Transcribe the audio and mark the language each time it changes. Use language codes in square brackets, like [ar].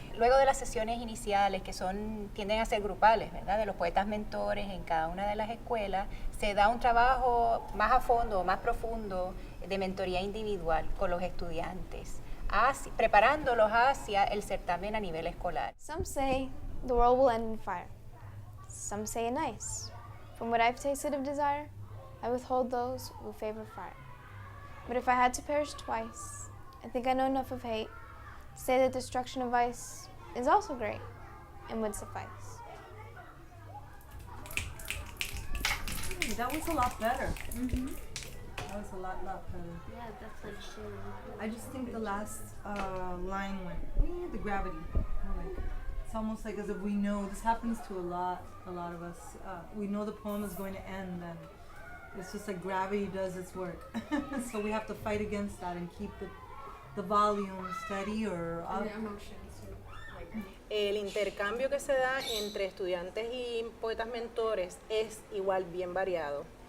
[es] Luego de las sesiones iniciales, que tienden a ser grupales, ¿verdad?, de los poetas mentores en cada una de las escuelas, se da un trabajo más a fondo, más profundo de mentoría individual con los estudiantes, preparándolos hacia el certamen a nivel escolar. [en] Some say the world will end in fire. Some say in ice. From what I've tasted of desire, I withhold those who favor fire. But if I had to perish twice, I think I know enough of hate to say that destruction of ice is also great and would suffice. That was a lot better. That was a lot better. Yeah, that's what she. I just think the last line went, the gravity. It's almost like as if we know, this happens to a lot of us. We know the poem is going to end and it's just like gravity does its work. So we have to fight against that and keep the volume steady or up. [es] El intercambio que se da entre estudiantes y poetas mentores es igual bien variado.